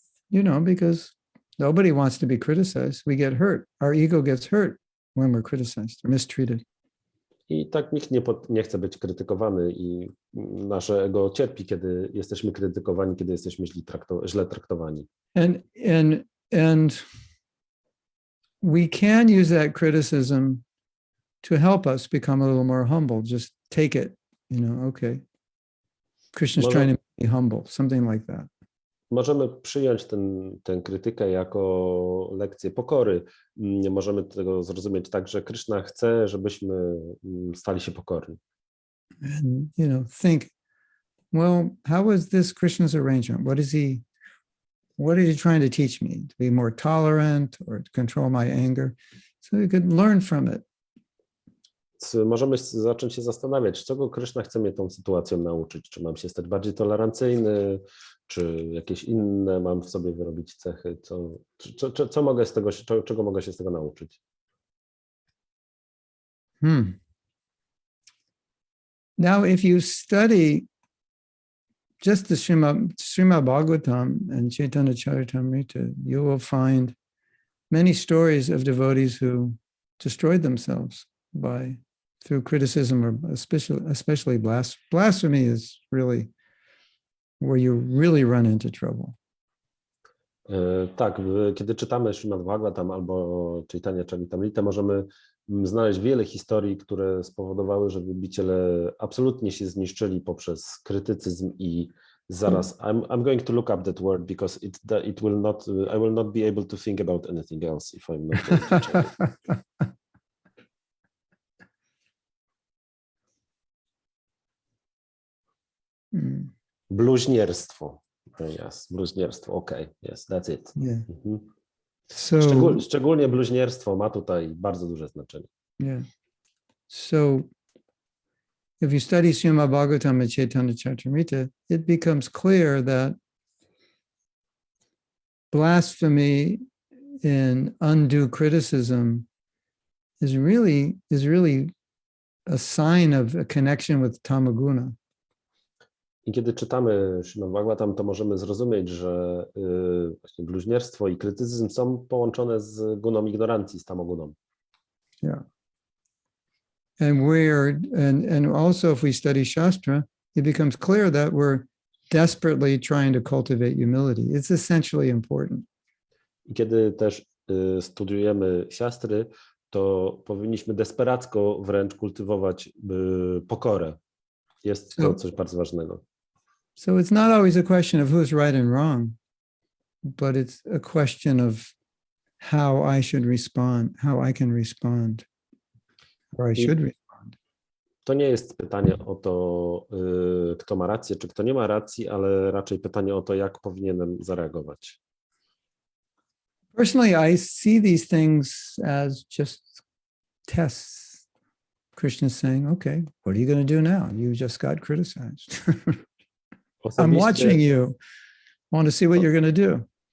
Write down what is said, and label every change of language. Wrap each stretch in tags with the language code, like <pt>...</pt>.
<en>You know, because nobody wants to be criticized. We get hurt. Our ego gets hurt when we're criticized or mistreated.</en> <pl>I tak nikt nie chce być krytykowany i nasze ego cierpi, kiedy jesteśmy krytykowani, kiedy jesteśmy źle traktowani.</pl> <en>And we can use that criticism to help us become a little more humble. Just take it, okay. Krishna's trying to make me humble, something like that.</en> <pl>Możemy przyjąć tę krytykę jako lekcję pokory. Możemy tego zrozumieć tak, że Krishna chce, żebyśmy stali się pokorni.</pl> <en>And, think, well, how was this Krishna's arrangement? What is he trying to teach me? To be more tolerant or to control my anger? So you could learn from it.</en> <pl>Możemy zacząć się zastanawiać, czego Krishna chce mnie tą sytuacją nauczyć. Czy mam się stać bardziej tolerancyjny, czy jakieś inne mam w sobie wyrobić cechy? Co mogę z tego, czego mogę się z tego nauczyć?</pl> <en>Now, if you study just the Srimad Bhagavatam and Chaitanya Charitamrita, you will find many stories of devotees who destroyed themselves through criticism, or especially blasphemy is really where you really run into trouble.</en> <pl>Tak, kiedy czytamy Srimad Bhagavatam albo Chaitanya Charitamrita, możemy znaleźć wiele historii, które spowodowały, że wielbiciele absolutnie się zniszczyli poprzez krytycyzm i zaraz.</pl> <en>I'm going to look up that word because it will not. I will not be able to think about anything else if I'm not going to check it. Bluźnierstwo. Yes, bluźnierstwo. Okay, yes, that's it. Yeah.</en> <pl>So, szczególnie bluźnierstwo ma tutaj bardzo duże znaczenie.</pl> <en>Yeah. So if you study Srimad Bhagavatam and Chaitanya Charitamrita, it becomes clear that blasphemy and undue criticism is really a sign of a connection with tamaguna.</en> <pl>I kiedy czytamy Srimad Bhagavatam, to możemy zrozumieć, że właśnie bluźnierstwo i krytycyzm są połączone z guną ignorancji, z tamoguną.</pl> <en>Yeah. And also if we study Shastra, it becomes clear that we're desperately trying to cultivate humility. It's essentially important.</en> <pl>I kiedy też studiujemy siastry, to powinniśmy desperacko wręcz kultywować pokorę. Jest to coś bardzo ważnego.</pl> <en>So it's not always a question of who's right and wrong. but it's a question of how I should respond, how I can respond, or I I should respond.</en> <pl>to nie jest pytanie o to, kto ma rację, czy kto nie ma racji, ale raczej pytanie o to, jak powinienem zareagować.</pl> <en>Personally, I see these things as just tests. Krishna's saying, okay, what are you going to do now? You just got criticized. I'm watching you. I want to see what you're going to do.</en>